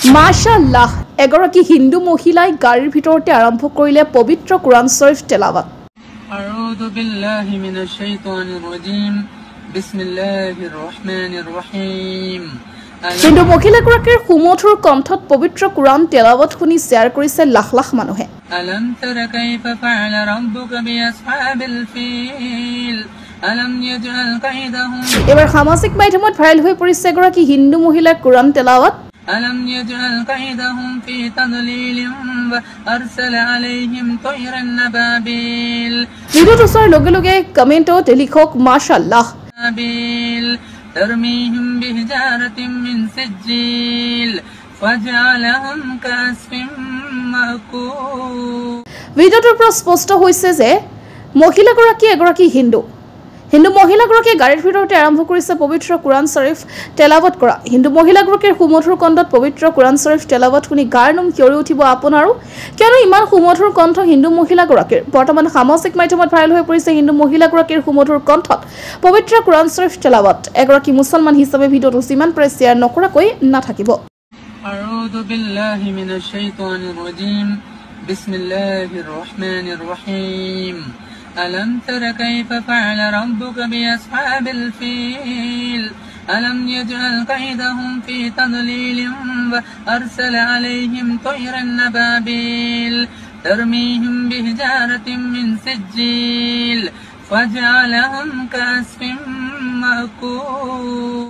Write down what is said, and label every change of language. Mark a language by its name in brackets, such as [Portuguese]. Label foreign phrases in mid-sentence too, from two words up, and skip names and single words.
[Arabic] ما شاء الله, [Assamese] এগৰাকী হিন্দু মহিলাই গাড়ীৰ ভিতৰতে আৰম্ভ কৰিলে পবিত্ৰ কুৰাণ শৰীফ তেলাৱাত। [Arabic] أعوذ بالله من الشيطان الرجيم. بسم الله الرحمن الرحيم. [Assamese] হিন্দু মহিলাগৰাকীৰ সুমধুৰ কণ্ঠত পবিত্ৰ কুৰাণ তেলাৱাত শুনি শ্বেয়াৰ কৰিছে লাখ লাখ মানুহে। [Arabic] ألم تر كيف فعل ربك بأصحاب الفيل ألم يجعل كيدهم. [Assamese] এবাৰ সামাজিক মাধ্যমত ভাইৰেল হৈ পৰিছে এগৰাকী হিন্দু মহিলাৰ কুৰাণ তেলাৱাত। [Arabic] ألم يجعل كيدهم في تضليل وأرسل عليهم طيرا أبابيل [Assamese] ভিডিওটো চোৱাৰ লগে লগে কমেণ্টত লিখক [Arabic] ما شاء الله. ترميهم بحجارة من سجيل فجعلهم كعصف مأكول। [Assamese] ভিডিওটোৰ পৰা স্পষ্ট হৈছে যে মহিলাগৰাকী এগৰাকী হিন্দু মহিলাগৰাকীয়ে গাড়ীৰ ভিতৰতে আৰম্ভ কৰিছে পবিত্ৰ কুৰাণ শৰীফ তেলাৱাত কৰা। হিন্দু মহিলাগৰাকীৰ সুমধুৰ কণ্ঠত পবিত্ৰ কুৰাণ শৰীফ তেলাৱাত শুনি গাৰ নোম শিয়ৰি উঠিব আপোনাৰো। কিয়নো ইমান সুমধুৰ কণ্ঠ হিন্দু মহিলাগৰাকীৰ। বৰ্তমান সামাজিক মাধ্যমত ভাইৰেল হৈ পৰিছে হিন্দু মহিলাগৰাকীৰ সুমধুৰ কণ্ঠত পবিত্ৰ কুৰাণ শৰীফ তেলাৱাত। এগৰাকী মুছলমান হিচাপে ভিডিঅ'টো যিমান পাৰে শ্বেয়াৰ নকৰাকৈ নাথাকিব। [Arabic] أعوذ بالله من الشيطان الرجيم. بسم الله الرحمن الرحيم. ألم تر كيف فعل ربك بأصحاب الفيل ألم يجعل كيدهم في تضليل وأرسل عليهم طيرا أبابيل ترميهم بحجارة من سجيل فجعلهم كعصف مأكول।